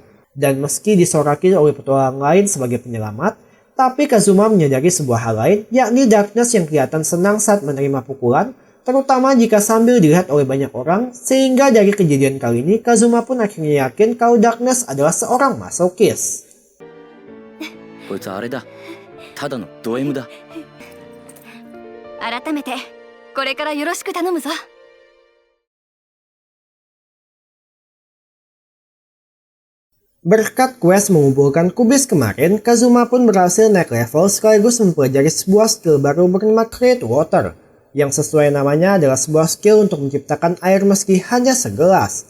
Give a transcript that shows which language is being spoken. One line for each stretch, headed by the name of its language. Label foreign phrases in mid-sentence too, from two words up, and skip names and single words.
Indonesian: Dan meski disoraki oleh petualang lain sebagai penyelamat, tapi Kazuma menyadari sebuah hal lain, yakni Darkness yang kelihatan senang saat menerima pukulan, terutama jika sambil dilihat oleh banyak orang, sehingga dari kejadian kali ini Kazuma pun akhirnya yakin kalau Darkness adalah seorang masokis.
Japanese: こいつあれだ。ただのド M だ。改めてこれからよろしく頼むぞ。
Indonesian: Berkat quest mengumpulkan kubis kemarin, Kazuma pun berhasil naik level sekaligus mempelajari sebuah skill baru bernama Create Water, yang sesuai namanya adalah sebuah skill untuk menciptakan air meski hanya segelas.